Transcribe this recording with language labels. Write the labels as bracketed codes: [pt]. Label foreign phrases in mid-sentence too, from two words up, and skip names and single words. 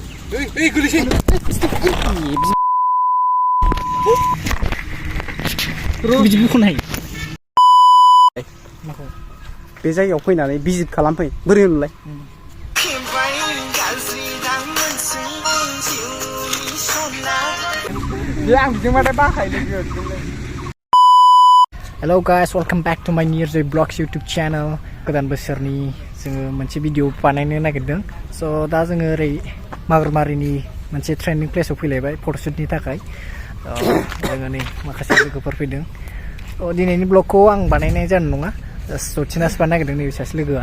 [brx] गोलैसै बिदि बुख'नाय बे जायगायाव फैनानै भिजिट खालामफै बोरै नुलाय [en] Hello guys, welcome back to my Nirjoy Vlogs YouTube channel. [brx] Godan बोसोरनि जोङो मोनसे भिडिअ बानायनो नागिरदों. So दा जोङो ओरै मागुरमारिनि मोनसे [en] training place [brx] फैलायबाय फट'शुटनि थाखाय. जोङो नै माखासे लोगोफोर फैदों. दिनैनि ब्लगखौ आं बानायनाय जानाय नङा. सचिनासो बानायनो नागिरदों नैबे सासे लोगोआ.